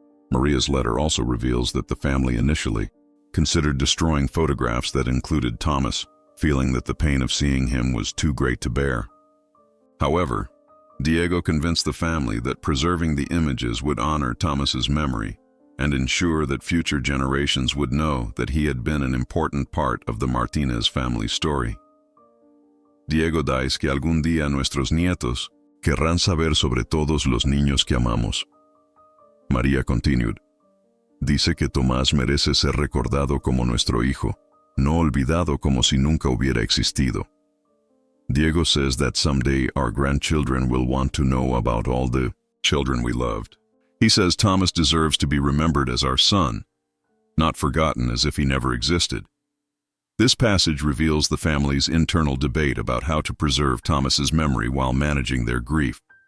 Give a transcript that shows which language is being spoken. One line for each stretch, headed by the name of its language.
English: Maria's letter also reveals that the family initially considered destroying photographs that included Thomas, feeling that the pain of seeing him was too great to bear. However, Diego convinced the family that preserving the images would honor Thomas's memory and ensure that future generations would know that he had been an important part of the Martinez family story.
Spanish: Diego dice que algún día nuestros nietos querrán saber sobre todos los niños que amamos.
English: Maria continued,
Spanish: dice que Tomás merece ser recordado como nuestro hijo, no olvidado como si nunca hubiera existido.
English: Diego says that someday our grandchildren will want to know about all the children we loved. He says Thomas deserves to be remembered as our son, not forgotten as if he never existed. This passage reveals the family's internal debate about how to preserve Thomas's memory while managing their grief.